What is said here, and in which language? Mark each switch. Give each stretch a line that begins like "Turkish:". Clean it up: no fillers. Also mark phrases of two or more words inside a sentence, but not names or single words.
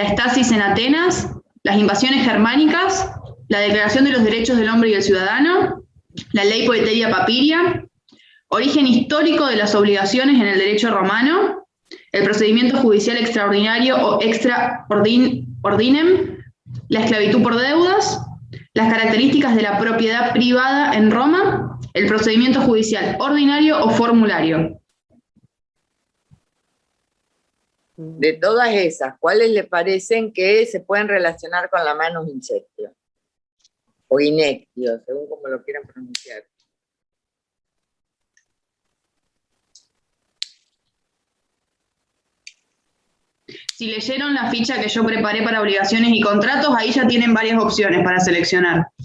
Spanish: estasis en Atenas, las invasiones germánicas, la declaración de los derechos del hombre y del ciudadano, la ley Poeteria Papiria, origen histórico de las obligaciones en el derecho romano, el procedimiento judicial extraordinario o
Latin: extra ordinem,
Spanish: la esclavitud por deudas, las características de la propiedad privada en Roma, el procedimiento judicial ordinario o formulario. De todas esas, ¿cuáles le parecen que se pueden relacionar con la
Latin: manus inceptio?
Spanish: O inectio, según como lo quieran pronunciar. Si leyeron la ficha que yo preparé para obligaciones y contratos, ahí ya tienen varias opciones para seleccionar.